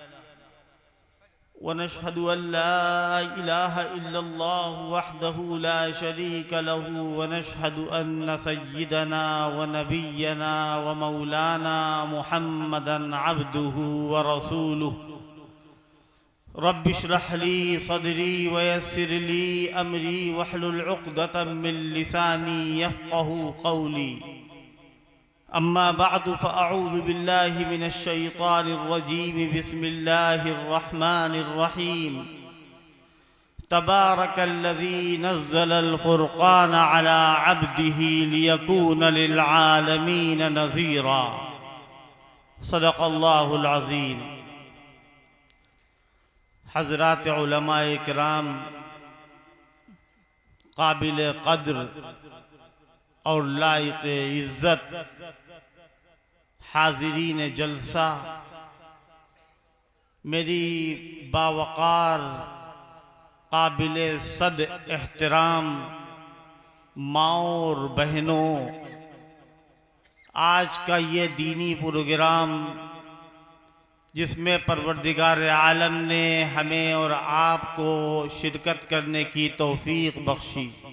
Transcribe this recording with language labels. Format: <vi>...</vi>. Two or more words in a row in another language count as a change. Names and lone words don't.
<ar>ونشهد أن لا إله إلا الله وحده لا شريك له ونشهد أن سيدنا ونبينا ومولانا محمدا عبده ورسوله. رب اشرح لي صدري ويسر لي أمري واحلل عقدة من لساني يفقهوا قولي. أما بعد فأعوذ بالله من الشيطان الرجيم. بسم الله الرحمن الرحيم. تبارك الذي نزل الفرقان على عبده ليكون للعالمين نذيرا. صدق الله العظيم.</ar> <ur>حضرات علمائے کرام، قابل قدر اور لائق عزت حاضرین جلسہ, میری باوقار قابل صد احترام ماں اور بہنوں، آج کا یہ دینی پروگرام جس میں پروردگار عالم نے ہمیں اور آپ کو شرکت کرنے کی توفیق بخشی,</ur>